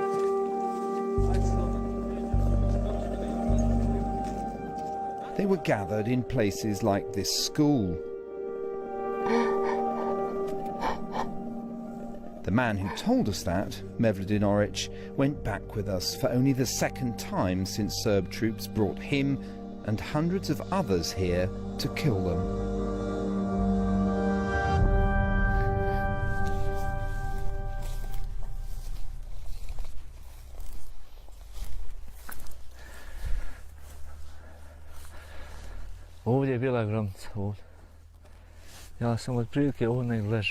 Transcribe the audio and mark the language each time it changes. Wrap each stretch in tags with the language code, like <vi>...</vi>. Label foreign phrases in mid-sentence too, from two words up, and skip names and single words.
<en>They were gathered in places like this school. The man who told us that, Mevludin Oric, went back with us for only the second time since Serb troops brought him and hundreds of others here to kill them.</en> <bs>Ovdje je bila gromnica, ovdje. Ja sam otprilike ovdje ležao.</bs>